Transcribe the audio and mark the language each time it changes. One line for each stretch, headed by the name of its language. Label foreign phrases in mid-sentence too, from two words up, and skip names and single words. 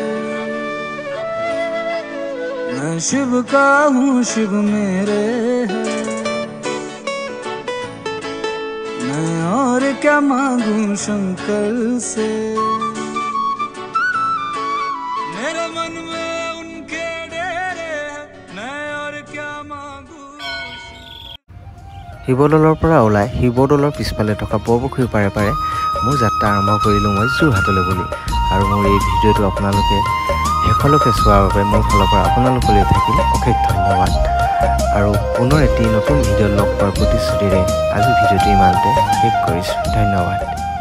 Hindi: मैं शिव का हूँ शिव मेरे है मैं और क्या मांगू शंकर से मेरे मन में उनके डेरे हैं मैं और क्या मांगू
Assamese: শিৱদৌলৰ পৰা ওলাই শিৱদৌলৰ পিছফালে থকা বৰপুখুৰীৰ পাৰে পাৰে মোৰ যাত্ৰা আৰম্ভ কৰিলোঁ মই যোৰহাটলৈ বুলি আৰু মোৰ এই ভিডিঅ'টো আপোনালোকে শেষলৈকে চোৱাৰ বাবে মোৰ ফালৰ পৰা আপোনালোকলৈ থাকিল অশেষ ধন্যবাদ আৰু পুনৰ এটি নতুন ভিডিঅ' লগ পোৱাৰ প্ৰতিশ্ৰুতিৰে আজি ভিডিঅ'টো ইমানতে শেষ কৰিছোঁ ধন্যবাদ।